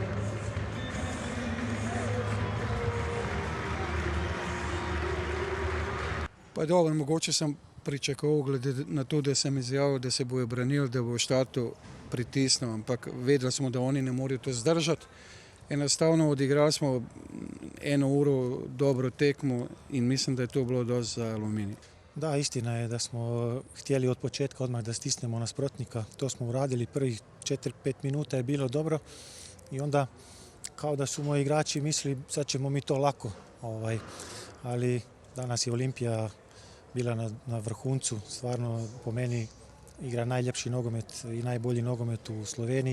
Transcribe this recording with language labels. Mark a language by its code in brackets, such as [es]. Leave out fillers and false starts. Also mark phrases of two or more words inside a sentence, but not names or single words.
[sl] Pa dobro, mogoče sem pričakoval, glede na to, da sem izjavil, da se bojo branili, da bo v štartu pritisnil, ampak vedeli smo, da oni ne morejo to zdržati. Enostavno odigrali smo 1 uro dobro tekmo in mislim, da je to bilo dosti za Aluminij. [bs] Da, istina je da smo htjeli od početka odmah da stisnemo nasprotnika. To smo uradili, prvih 4-5 minuta je bilo dobro i onda kao da su moji igrači mislili sad ćemo mi to lako. Ali danas je Olimpija bila na vrhuncu, stvarno po meni igra najljepši nogomet i najbolji nogomet u Sloveniji.